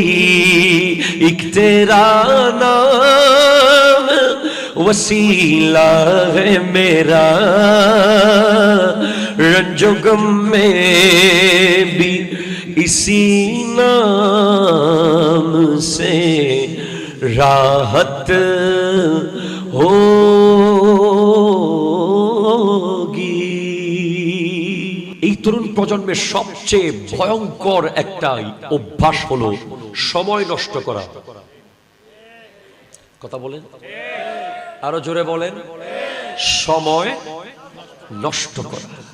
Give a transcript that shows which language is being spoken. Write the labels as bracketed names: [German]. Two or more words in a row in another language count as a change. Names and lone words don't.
[Urdu] ایک تیرا نام وسیلہ ہے میرا, رنج و غم میں بھی اسی نام سے راحت ہوگی. [Bangla] এই তরুণ প্রজন্মের সবচেয়ে ভয়ঙ্কর একটা অভ্যাস হলো সময় নষ্ট করা. কথা বলেন, আরো জোরে বলেন, সময় নষ্ট করা.